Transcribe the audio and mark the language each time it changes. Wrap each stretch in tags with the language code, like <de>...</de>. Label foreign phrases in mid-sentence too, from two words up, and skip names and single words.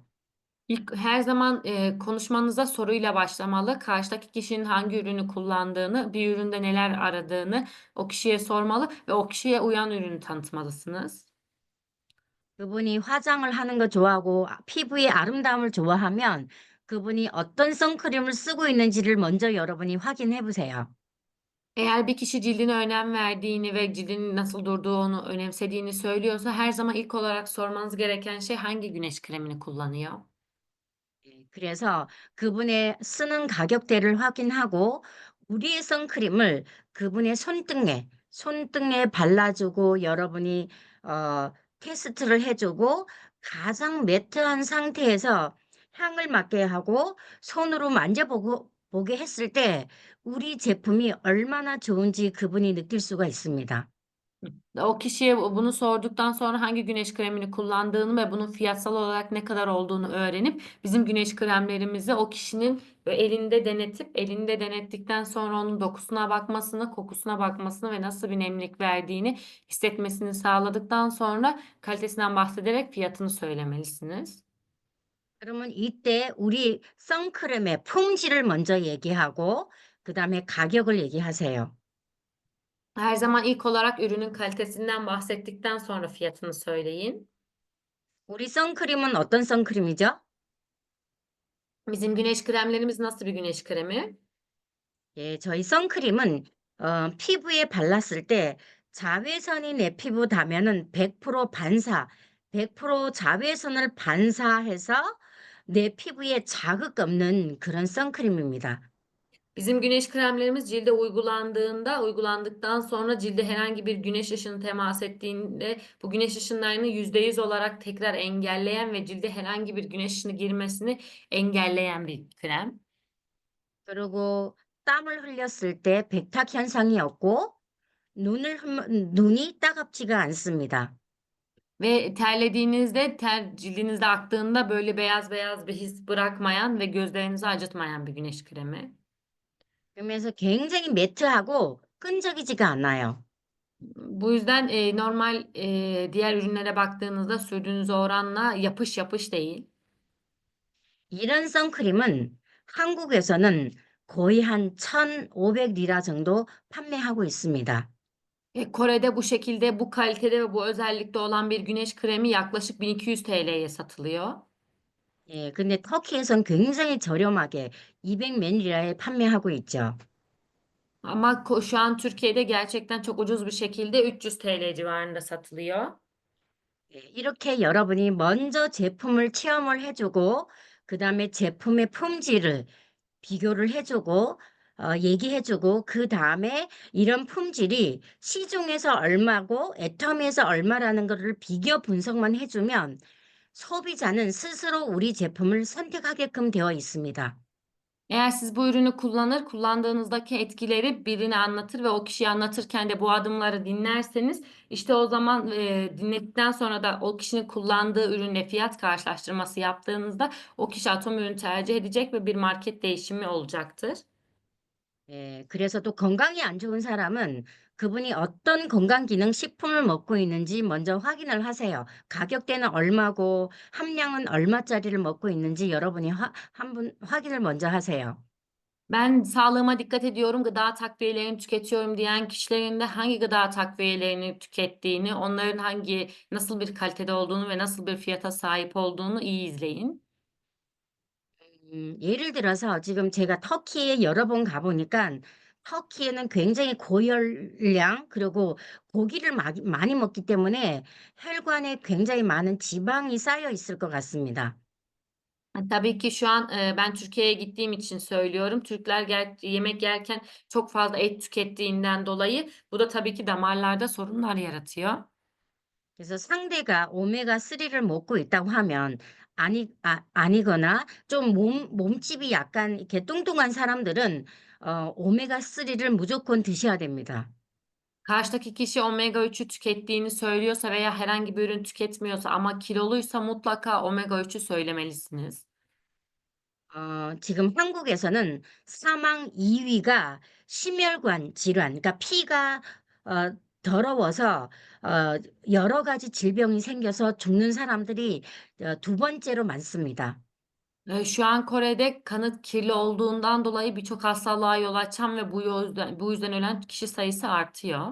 <tr>Her zaman, konuşmanıza soruyla başlamalı. Karşıdaki kişinin hangi ürünü kullandığını, bir üründe neler aradığını o kişiye sormalı ve o kişiye uyan ürünü tanıtmalısınız.</tr> <ko>그분이 화장을 하는 거 좋아하고 피부의 아름다움을 좋아하면 그분이 어떤 선크림을 쓰고 있는지를 먼저 여러분이 확인해 보세요.</ko> <tr>Eğer bir kişi cildine önem verdiğini ve cildinin nasıl durduğunu önemsediğini söylüyorsa her zaman ilk olarak sormanız gereken şey hangi güneş kremini kullanıyor?</tr> <ko>예, 그래서 그분의 쓰는 가격대를 확인하고 우리의 선크림을 그분의 손등에 발라주고 여러분이 테스트를 해주고 가장 매트한 상태에서 향을 맡게 하고 손으로 만져보고 보게 했을 때 우리 제품이 얼마나 좋은지 그분이 느낄 수가 있습니다.</ko> <tr>O kişiye bunu sorduktan sonra hangi güneş kremini kullandığını ve bunun fiyatsal olarak ne kadar olduğunu öğrenip bizim güneş kremlerimizi o kişinin elinde denetip elinde denettikten sonra onun dokusuna bakmasını, kokusuna bakmasını ve nasıl bir nemlik verdiğini hissetmesini sağladıktan sonra kalitesinden bahsederek fiyatını söylemelisiniz.</tr> <ko>그러면 이때 우리 선크림의 품질을 먼저 얘기하고 그다음에 가격을 얘기하세요.</ko> <tr>Her zaman ilk olarak ürünün kalitesinden bahsettikten sonra fiyatını söyleyin.</tr> <ko>우리 선크림은 어떤 선크림이죠?</ko> <tr>Bizim güneş kremlerimiz nasıl bir güneş kremi?</tr> <ko>예, 저희 선크림은 피부에 발랐을 때 자외선이 내 피부 닿으면은 100% 반사, 100% 자외선을 반사해서 내 피부에 자극 없는 그런 선크림입니다.</ko> <tr>Bizim güneş kremlerimiz cilde uygulandıktan sonra cilde herhangi bir güneş ışını temas ettiğinde bu güneş ışınlarını %100 olarak tekrar engelleyen ve cilde herhangi bir güneş ışını girmesini engelleyen bir krem.</tr> <ko>그리고 땀을 흘렸을 때 백탁 현상이 없고 눈이 따갑지가 않습니다.</ko> <tr>Ve terlediğinizde cildinizde aktığında böyle beyaz beyaz bir his bırakmayan ve gözlerinizi acıtmayan bir güneş kremi.</tr> <ko>그러면서 굉장히 매트하고 끈적이지가 않아요.</ko> <tr>Bu yüzden normal diğer ürünlere baktığınızda sürdüğünüz oranla yapış yapış değil.</tr> <ko>이런 선크림은 한국에서는 거의 한 1,500 리라 정도 판매하고 있습니다.</ko> <tr>Kore'de bu şekilde, bu kalitede ve bu özellikte olan bir güneş kremi yaklaşık 1200 TL'ye satılıyor.</tr> <ko>예, 근데 터키에선 굉장히 저렴하게 200 몇 리라에 판매하고 있죠.</ko> <tr>Ama şu an Türkiye'de gerçekten çok ucuz bir şekilde 300 TL civarında satılıyor.</tr> <ko>예, 이렇게 여러분이 먼저 제품을 체험을 해주고, 그 다음에 제품의 품질을 비교를 해주고, 얘기해주고, 그 다음에 이런 품질이 시중에서 얼마고 애터미에서 얼마라는 것을 비교 분석만 해주면 소비자는 스스로 우리 제품을 선택하게끔 되어 있습니다.</ko> <tr>Eğer siz bu ürünü kullandığınızdaki etkileri birine anlatır ve o kişiye anlatırken de bu adımları dinlerseniz, işte o zaman, dinledikten sonra da o kişinin kullandığı ürünle fiyat karşılaştırması yaptığınızda o kişi atom ürünü tercih edecek ve bir market değişimi olacaktır.</tr> <ko>예, 그래서 또 건강이 안 좋은 사람은 그분이 어떤 건강기능 식품을 먹고 있는지 먼저 확인을 하세요. 가격대는 얼마고 함량은 얼마짜리를 먹고 있는지 여러분이 한번 확인을 먼저 하세요.</ko> <tr>Ben sağlığıma dikkat ediyorum, gıda takviyelerini tüketiyorum diyen kişilerin de hangi gıda takviyelerini tükettiğini, onların nasıl bir kalitede olduğunu ve nasıl bir fiyata sahip olduğunu iyi izleyin.</tr> <ko>예를 들어서 지금 제가 터키에 여러 번 가보니까 터키에는 굉장히 고열량 그리고 고기를 많이 먹기 때문에 혈관에 굉장히 많은 지방이 쌓여 있을 것 같습니다.</ko> <tr>Tabii ki şu an ben Türkiye'ye gittiğim için söylüyorum. Türkler yemek yerken çok fazla et tükettiğinden dolayı bu da tabii ki damarlarda sorunlar yaratıyor.</tr> <ko>그래서 상대가 오메가3를 먹고 있다고 하면 아니거나 좀 몸집이 약간 이렇게 뚱뚱한 사람들은 오메가3를 무조건 드셔야 됩니다.</ko> <tr>Karşıdaki kişi omega 3'ü tükettiğini söylüyorsa veya herhangi bir ürün tüketmiyorsa ama kiloluysa mutlaka omega 3'ü söylemelisiniz.</tr> <ko>지금 한국에서는 사망 2위가 심혈관 질환, 그러니까 피가 더러워서 어, 여러 가지 질병이 생겨서 죽는 사람들이 두 번째로 많습니다.</ko> <tr>Şu an Kore'de kanıt kirli olduğundan dolayı birçok hastalığa yol açan ve bu yüzden ölen kişi sayısı artıyor.</tr>